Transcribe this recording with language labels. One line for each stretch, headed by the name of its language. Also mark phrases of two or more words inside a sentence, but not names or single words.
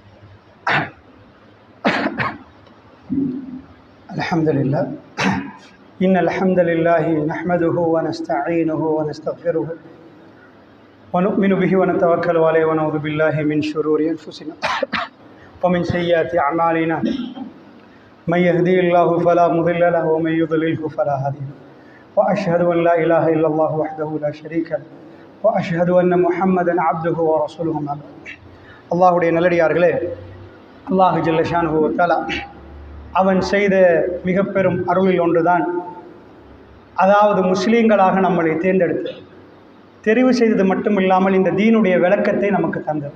Arabic: அல்ஹம்துலில்லாஹ். إن الحمد لله نحمده ونستعينه ونستغفره ونؤمن به ونتوكل عليه ونعوذ بالله من شرور أنفسنا ومن سيئات أعمالنا من يهدي الله فلا مضل له ومن يضلله فلا هادي له وأشهد أن لا إله إلا الله وحده لا شريك له وأشهد أن محمدا عبده ورسوله أما بعد.
Tamil: அல்லாஹ்வுடைய நல்லடியார்களே, அல்லாஹ்
Arabic: جل شأنه وتعالى
Tamil: அவன் செய்த மிக பெரும் அருளில் ஒன்றுதான், அதாவது முஸ்லீம்களாக நம்மளை தேர்ந்தெடுத்து தெரிவு செய்தது மட்டும் இல்லாமல் இந்த தீனுடைய விளக்கத்தை நமக்கு தந்தது.